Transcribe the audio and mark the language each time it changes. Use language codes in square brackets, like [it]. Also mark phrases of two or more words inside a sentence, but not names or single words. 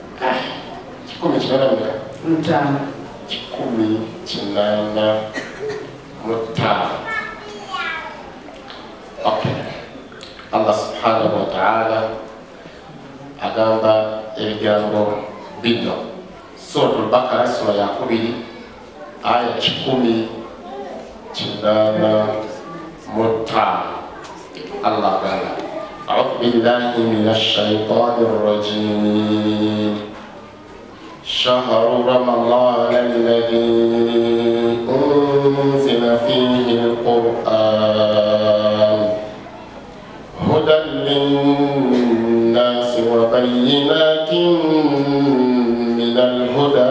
[lg] 15. Okay. [ar] الله سبحانه وتعالى [lg] agamba ebigambo bino. Suratul Bakara sura ya 2 aya 15. [ar] الله تعالى أعوذ بالله من الشيطان الرجيم شهر رمضان الذي أنزل فيه القرآن هدى للناس وبينات من الهدى